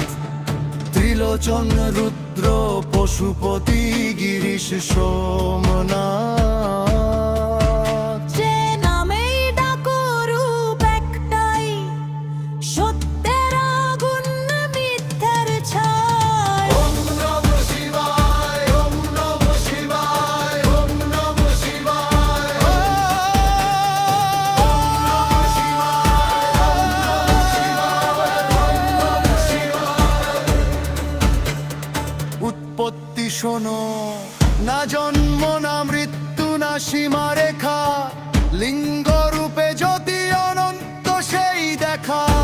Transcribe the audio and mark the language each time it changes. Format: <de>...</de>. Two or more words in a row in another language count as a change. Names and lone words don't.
<bn>ত্রিলোচন রুদ্র পশুপতি গিরিশ সোমনাথ। যে নামেই ডাকো রূপ একটাই, সত্যের আগুন মিথ্যার ছাই।</bn> <sa>ওম নমঃ শিবায়, ওম নমঃ শিবায়, ওম নমঃ শিবায়।</sa> <bn>উৎপত্তি শোনো, না জন্ম না মৃত্যু না সীমারেখা, লিঙ্গ রূপে জ্যোতি অনন্ত সেই দেখা।</bn>